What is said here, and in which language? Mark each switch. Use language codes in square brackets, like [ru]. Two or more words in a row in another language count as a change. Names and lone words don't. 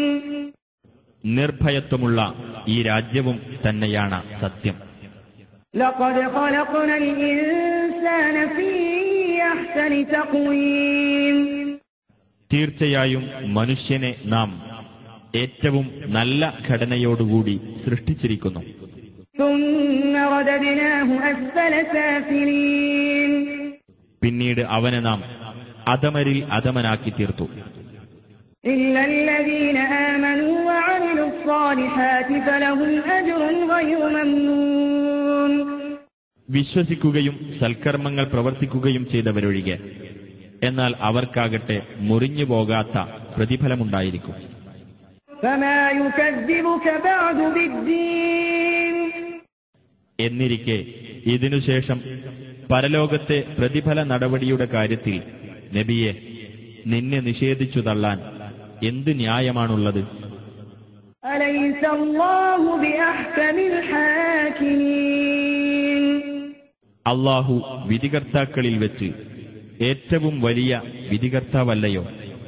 [ml] നിർഭയത്വമുള്ള ഈ രാജ്യവും തന്നെയാണ് സത്യം. [ar] لقد خلقنا الإنسان في أحسن تقويم, [ml] തീർച്ചയായും മനുഷ്യനെ നാം ഏറ്റവും നല്ല ഘടനയോടുകൂടി സൃഷ്ടിച്ചിരിക്കുന്നു. [ar] ثم رددناه أسفل سافلين, [ml] പിന്നീട് അവനെ നാം അധമരിൽ അധമനാക്കി തീർത്തു. [ar] إلا الذين آمنوا وعملوا الصالحات فلهم أجر غير ممنون, [ml] വിശ്വസിക്കുകയും സൽക്കർമ്മങ്ങൾ പ്രവർത്തിക്കുകയും ചെയ്തവരൊഴികെ, എന്നാൽ അവർക്കാകട്ടെ മുറിഞ്ഞു പോകാത്ത പ്രതിഫലമുണ്ടായിരിക്കും. [ar] فما يكذبك بعد بالدين, [ml] എന്നിരിക്കെ ഇതിനുശേഷം പരലോകത്തെ പ്രതിഫല നടപടിയുടെ കാര്യത്തിൽ നബിയെ നിന്നെ നിഷേധിച്ചു തള്ളാൻ എന്ത് ന്യായമാണുള്ളത്? [ar] أليس الله بأحكم الحاكمين, [ml] അല്ലാഹു വിധികർത്താക്കളിൽ വെച്ച് ഏറ്റവും വലിയ വിധികർത്താവല്ലയോ?